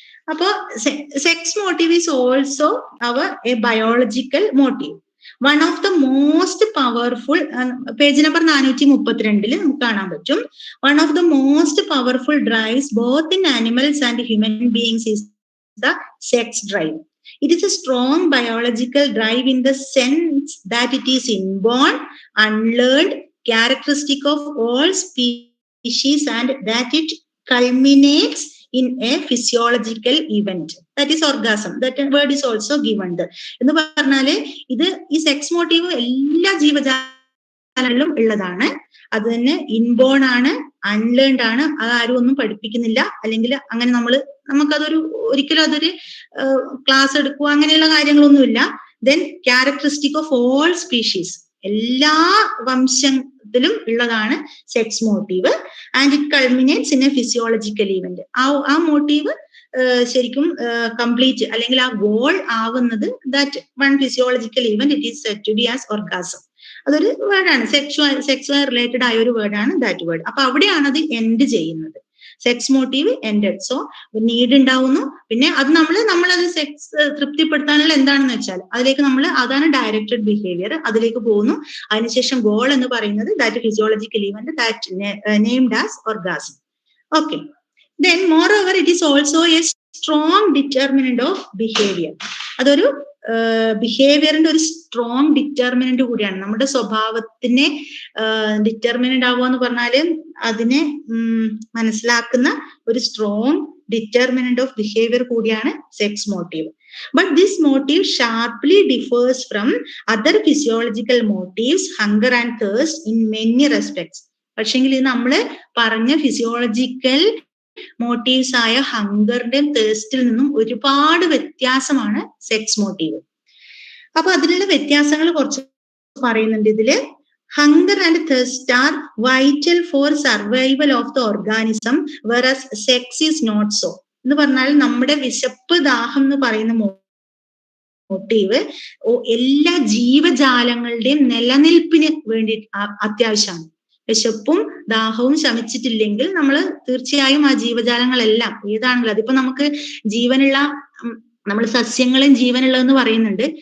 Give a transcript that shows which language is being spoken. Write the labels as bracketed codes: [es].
[en] അപ്പോ sex motive is also a biological motive. One of the most powerful, page number 432 [ml] നമുക്ക് കാണാൻ പറ്റും. [en] One of the most powerful drives both in animals and human beings is the sex drive. It is a strong biological drive in the sense that it is inborn, unlearned, characteristic of all species, and that it culminates in a physiological event, that is orgasm. That word is also given there. [ml] എന്ന് പറഞ്ഞാല് ഈ sex motive എല്ലാ ജീവജാലങ്ങളിലും ഉള്ളതാണ്. അത് തന്നെ inborn ആണ്, അൺലേൺഡ് ആണ്. അത് ആരും ഒന്നും പഠിപ്പിക്കുന്നില്ല, അല്ലെങ്കിൽ അങ്ങനെ നമുക്കതൊരു ഒരിക്കലും അതൊരു ക്ലാസ് എടുക്കുക അങ്ങനെയുള്ള കാര്യങ്ങളൊന്നുമില്ല. [en] then characteristic of all species, [ml] എല്ലാ വംശത്തിലും ഉള്ളതാണ് sex motive. [en] And it culminates in a physiological event. [ml] ആ മോട്ടീവ് ശരിക്കും കംപ്ലീറ്റ് അല്ലെങ്കിൽ ആ ഗോൾ ആവുന്നത് [en] That one physiological event it is said to be as orgasm. [ml] അതൊരു വേർഡാണ്, സെക്സുമായി റിലേറ്റഡ് ആയ ഒരു വേർഡാണ് ദാറ്റ് വേർഡ്. അപ്പൊ അവിടെയാണ് അത് എൻഡ് ചെയ്യുന്നത്. Sex motive ended. So need ഉണ്ടാവുന്നു. പിന്നെ അത് നമ്മളത് സെക്സ് തൃപ്തിപ്പെടുത്താനുള്ള എന്താണെന്ന് വെച്ചാൽ അതിലേക്ക് അതാണ് ഡയറക്റ്റഡ് ബിഹേവിയർ, അതിലേക്ക് പോകുന്നു. അതിനുശേഷം ഗോൾ എന്ന് പറയുന്നത് [en] That physiological event that named as orgasm. Okay. Then moreover it is also a strong determinant of behavior. [ml] അതൊരു ബിഹേവിയറിന്റെ ഒരു സ്ട്രോങ് ഡിറ്റർമിനന്റ് കൂടിയാണ്. നമ്മുടെ സ്വഭാവത്തിനെ ഡിറ്റർമിനന്റ് ആവുക എന്ന് പറഞ്ഞാല് അതിനെ മനസ്സിലാക്കുന്ന ഒരു സ്ട്രോങ് [en] determinant of behavior [ml] കൂടിയാണ് sex motive. [en] But this motive sharply differs from other physiological motives, hunger and thirst, in many respects. [ml] പക്ഷെങ്കിൽ ഇത് നമ്മള് പറഞ്ഞ ഫിസിയോളജിക്കൽ മോട്ടീവ്സ് ആയ ഹങ്കറിന്റെയും തേഴ്സ്റ്റിൽ നിന്നും ഒരുപാട് വ്യത്യാസമാണ് സെക്സ് മോട്ടീവ്. അപ്പൊ അതിലുള്ള വ്യത്യാസങ്ങൾ കുറച്ച് പറയുന്നുണ്ട് ഇതില്. [en] Hunger and thirst are vital for survival of the organism, whereas sex is not so. [ml] എന്ന് പറഞ്ഞാൽ നമ്മുടെ വിശപ്പ് ദാഹം എന്ന് പറയുന്ന മോട്ടീവ് എല്ലാ ജീവജാലങ്ങളുടെയും നിലനിൽപ്പിന് വേണ്ടി അത്യാവശ്യമാണ്. വിശപ്പും ദാഹവും ശമിച്ചിട്ടില്ലെങ്കിൽ നമ്മൾ തീർച്ചയായും ആ ജീവജാലങ്ങളെല്ലാം ഏതാണെങ്കിലും അതിപ്പോ നമുക്ക് ജീവനുള്ള നമ്മൾ സസ്യങ്ങളും ജീവനുള്ളതെന്ന് പറയുന്നുണ്ട്.